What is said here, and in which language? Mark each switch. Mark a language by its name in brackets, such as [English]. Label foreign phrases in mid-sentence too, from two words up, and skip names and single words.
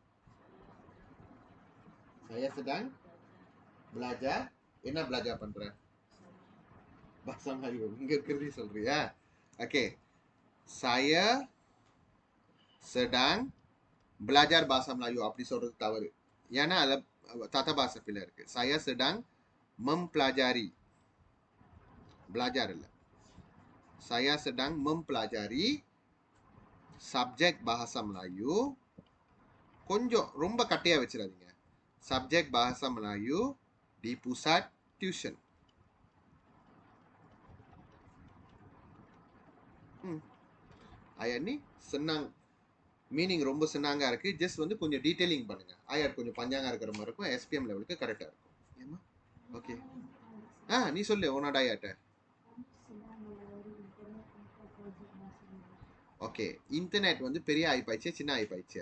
[Malay] saya sedang belajar. [Tamil] என்ன belajar பண்ற? [Malay] bahasa Melayu. [Tamil] இங்க இருக்கிறது சொல்றியா? ஓகே, [Malay] saya sedang belajar bahasa Melayu [Tamil] அப்படி சொல்றது தவறு. ஏன்னா அது [Malay] tata bahasa [Tamil] பிள்ளை இருக்கு. [Malay] saya sedang mempelajari. [Tamil] belajar இல்ல. [Malay] saya sedang mempelajari subjek bahasa Melayu. [Tamil] கொஞ்சம் ரொம்ப கட்டையா வச்சிடாதீங்க. [Malay] subjek bahasa Melayu di pusat tuition. ayat ni senang, [Tamil] மீனிங் ரொம்ப சின்னாங்க இருக்கு. ஜஸ்ட் வந்து கொஞ்சம் டீடைலிங் பண்ணுங்க. ஆயாட் கொஞ்சம் பஞ்சாங்க இருக்கிற மாதிரி இருக்கும். எஸ்பிஎம் லெவலுக்கு கரெக்டா இருக்கும். ஏமா? ஓகே. நீ சொல்லு உன்னோட ஆயாட்ட. ஓகே, இன்டர்நெட் வந்து பெரிய ஆயிப்பாய்ச்சியா சின்ன ஆயிப்பாய்ச்சியா?